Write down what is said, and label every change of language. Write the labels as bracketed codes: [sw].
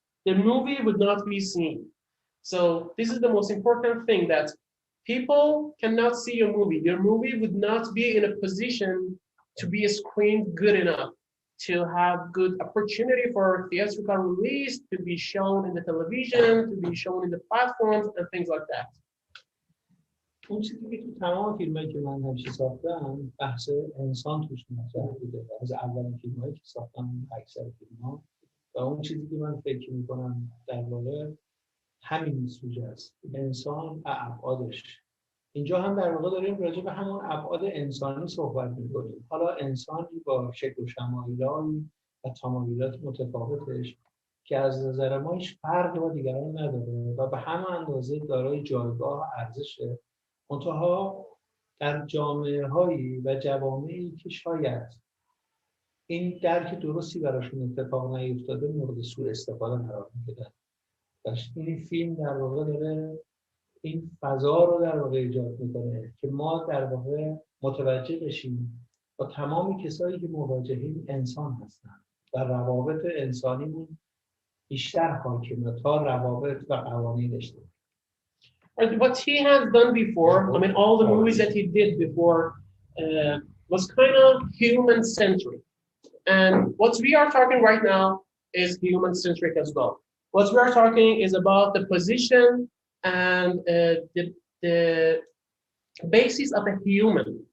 [en] The movie would not be seen. So this is the most important thing, that people cannot see your movie. Your movie would not be in a position to be screened good enough, to have good opportunity for theatrical release, to be shown in the television, to be shown in the platforms and things like that. [fa] اون چیزی که تو تمام فیلمایی که من همیشه ساختم بحث انسان توش مطرح بوده از اولین فیلمایی که ساختم اکثر فیلم‌ها و اون چیزی که من فکر می‌کنم در واقع همین سوژه است انسان و ابعادش اینجا هم در واقع داریم راجع به همون ابعاد انسانی صحبت می‌کنیم حالا انسانی با شکل و شمایلی و تمایلات متفاوتش که از نظر ما هیچ فرقی با دیگران نداره و به همه اندازه دارای جایگاه و ارزشه منتها در جامعه‌هایی و جوامعی که شاید این درک درستی براشون اتفاق نیفتاده مورد سوء استفاده قرار می‌گیرن و این فیلم در واقع داره این فضا رو در واقع ایجاد میکنه که ما در واقع متوجه بشیم با تمام کسایی که مواجهیم انسان هستن و روابط انسانیمون بیشتر حاکمه تا روابط و قوانین اجتماعی. [en] What he has done before, I mean, all the movies that he did before was kind of human-centric. And what we are talking right now is human-centric as well. What we are talking is about the position and the basis of a human.